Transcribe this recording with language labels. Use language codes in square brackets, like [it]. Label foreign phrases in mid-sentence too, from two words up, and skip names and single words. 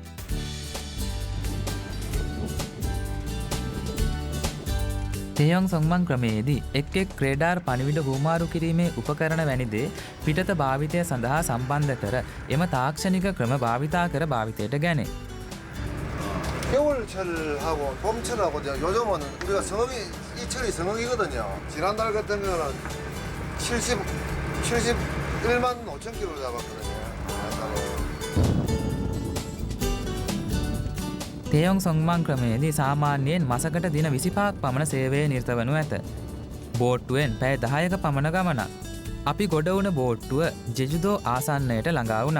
[si] තේයොන් සොංමන් ක්‍රමයේදී එක් එක් ක්‍රේඩාර් පණිවිඩ හුවමාරු කිරීමේ උපකරණ වැනි දේ පිටත භාවිතය සඳහා සම්බන්ධ කර එම තාක්ෂණික ක්‍රම භාවිතා කර භාවිතයට ගැනේ. [ko] 겨울철하고 봄철하고 요즘은 우리가 성업이 이 철이 성업이거든요. 지난달 같은 거는 71만 5천 킬로 잡았거든요. [si] තේයොන් සොංමන් ක්‍රමයේදී සාමාන්‍යයෙන් මසකට දින 25ක් පමණ සේවය නිරත වනු ඇත. බෝට්ටුවෙන් පැය 10ක පමණ ගමනක්. අපි ගොඩ වුණ බෝට්ටුව ජෙජුදෝ ආසන්නයට ළඟා වුණා.